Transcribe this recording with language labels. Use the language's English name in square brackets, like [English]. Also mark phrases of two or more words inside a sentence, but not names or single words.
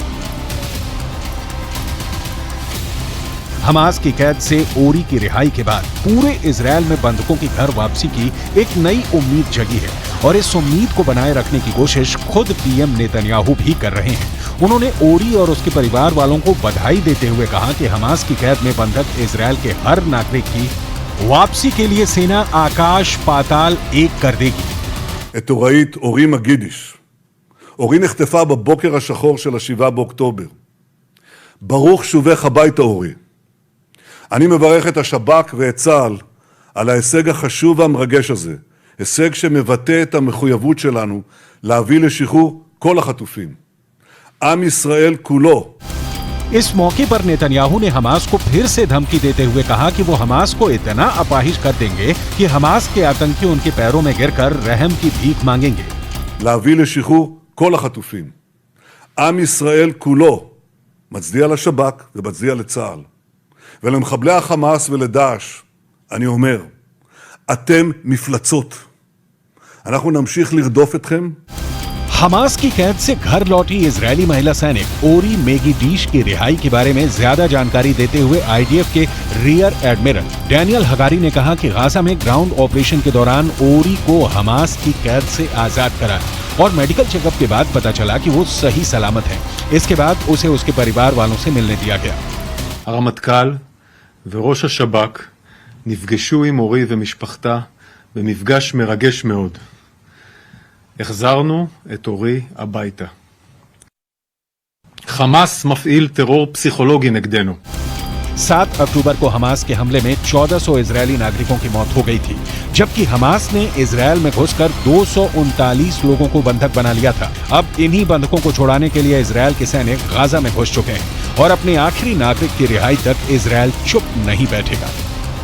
[Hindi] हमास की कैद से ओरी की रिहाई के बाद पूरे इजरायल में बंधकों की घर वापसी की एक नई उम्मीद जगी है और इस उम्मीद को बनाए रखने की कोशिश खुद पीएम नेतन्याहू भी कर रहे हैं। उन्होंने ओरी और उसके परिवार वालों को बधाई देते हुए कहा कि हमास की कैद में बंधक इजरायल के हर नागरिक की वापसी के लिए सेना आकाश पाताल एक कर देगी। [Hebrew] את הוראית אורי מגידיש. אורי נחטפה בבוקר השחור של 7 באוקטובר. ברוך שובך הביתה אורי. אני מברך את השב"כ ואת צה"ל על ההישג החשוב והמרגש הזה, הישג שמבטא את המחויבות שלנו להביא לשחרור כל החטופים. עם ישראל כולו [Hindi] इस मौके पर नेतन्याहू ने हमास को फिर से धमकी देते हुए कहा कि वो हमास को इतना अपाहिज कर देंगे कि हमास के आतंकी उनके पैरों में गिरकर रहम की भीख मांगेंगे। [Hebrew] להביא לשחרור כל החטופים. עם ישראל כולו מצדיע לשב"כ ומצדיע לצה"ל. ולמחבלי החמאס ולדאעש אני אומר, אתם מפלצות. אנחנו नमशीख לרדוף אתכם. [Hindi] हमास की कैद से घर लौटी इजरायली महिला सैनिक ओरी मेगिडिश की रिहाई के बारे में ज्यादा जानकारी देते हुए आईडीएफ के [English] rear admiral [Hindi] डैनियल हगारी ने कहा कि गाजा में [English] ground operation [Hindi] के दौरान ओरी को हमास की कैद से आजाद कराया और [English] medical checkup [Hindi] के बाद पता चला कि वो सही सलामत है। इसके बाद उसे उसके परिवार वालों से मिलने दिया गया। [Hebrew] הרמטכ"ל וראש השב"כ נפגשו עם אורי ומשפחתה במפגש מרגש מאוד. החזרנו את אורי הביתה. חמאס מפעיל טרור פסיכולוגי נגדנו. [Hindi] 7 अक्टूबर को हमास के हमले में 1400 इजरायली नागरिकों की मौत हो गई थी, जबकि हमास ने इजरायल में घुसकर 239 लोगों को बंधक बना लिया था। अब इन्हीं बंधकों को छुड़ाने के लिए इजरायल के सैनिक गाजा में घुस चुके हैं और अपने आखिरी नागरिक की रिहाई तक इजरायल चुप नहीं बैठेगा।